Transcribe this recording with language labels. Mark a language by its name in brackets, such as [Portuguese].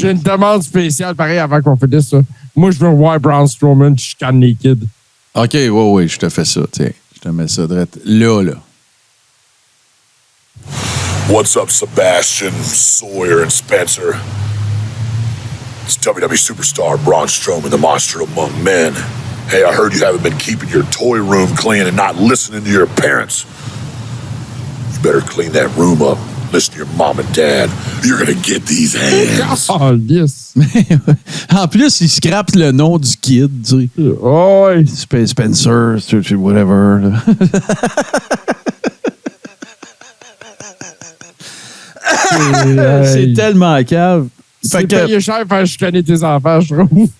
[French] J'ai une demande spéciale, pareil, avant qu'on finisse ça. Moi, je veux voir Braun Strowman chicane les kids. OK, ouais, je te fais ça. Tiens, je te mets ça direct là. [English] What's up, Sebastian, Sawyer, and Spencer? It's WWE superstar Braun Strowman, the monster among men. Hey, I heard you haven't been keeping your toy room clean and not listening to your parents. You better clean that room up. Listen to your mom and dad. You're gonna get these hands. Oh, yes. [French] En plus, il scrape le nom du kid, tu sais. Oh, ouais. [English] Spencer, whatever. [French] C'est tellement cave. C'est payé cher faire chicaner tes enfants, je trouve.